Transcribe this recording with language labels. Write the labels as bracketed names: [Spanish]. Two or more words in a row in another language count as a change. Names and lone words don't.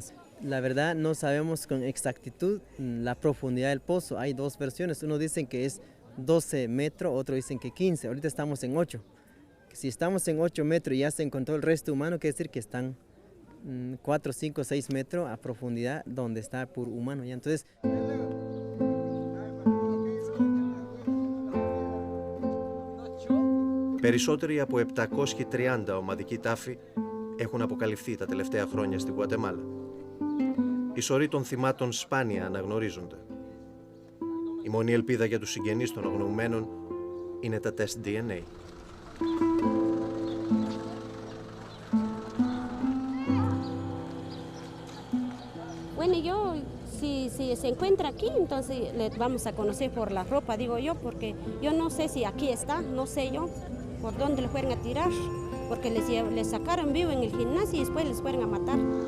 [Spanish] La verdad no sabemos con exactitud la profundidad del pozo. Hay 2 versiones. Uno dicen que es 12 metros, otro dicen que 15. Ahorita estamos en 8. Si estamos en 8 metros y ya se encontró el resto humano, quiere decir que están 4, 5, 6 metros a profundidad donde está puro humano. ¿Ya? Entonces, [Greek] Περισσότεροι από 730 ομαδικοί τάφοι έχουν αποκαλυφθεί τα τελευταία χρόνια στη Γουατεμάλα. Οι σωροί των θυμάτων σπάνια αναγνωρίζονται. Η μόνη ελπίδα για τους συγγενείς των αγνοωμένων είναι τα τεστ DNA. [Spanish] Bueno, yo, si se encuentra aquí, entonces le vamos a conocer por la ropa, digo yo, porque yo no sé si aquí está, no sé yo por dónde le fueron a tirar, porque les sacaron vivo en el gimnasio y después les fueron a matar.